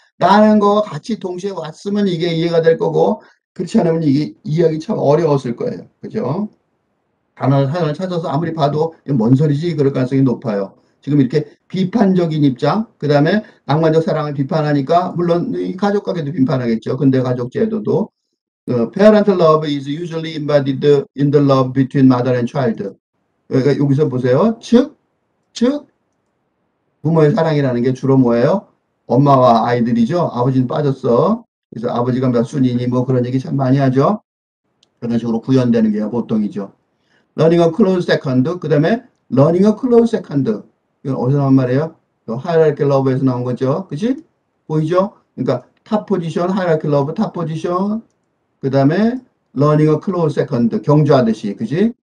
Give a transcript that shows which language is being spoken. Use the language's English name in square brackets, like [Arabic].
[Korean] 라는 거와 같이 동시에 왔으면 이게 이해가 될 거고, 그렇지 않으면 이게 이해하기 참 어려웠을 거예요. 그죠? 단어를 찾아서 아무리 봐도 뭔 소리지? 그럴 가능성이 높아요. 지금 이렇게 비판적인 입장, 그 다음에 낭만적 사랑을 비판하니까, 물론 이 가족 관계도 비판하겠죠. 근대 가족 제도도. [English] parental love is usually embodied in the love between mother and child. [Korean] 그러니까 여기서 보세요. 즉, 부모의 사랑이라는 게 주로 뭐예요? 엄마와 아이들이죠. 아버지는 빠졌어. 그래서 아버지가 몇 순이니 뭐 그런 얘기 참 많이 하죠. 그런 식으로 구현되는 게 보통이죠. [English] learning a close second, [Korean] 그 다음에 [English] learning a close second. [Korean] 이건 어디서 나온 말이에요? [English] hierarchy love [Korean] 에서 나온 거죠. 그치? 보이죠? 그러니까 [English] top position, hierarchy love, top position, [Korean] 그 다음에 [English] learning a close second, [Korean] 경주하듯이, 그지?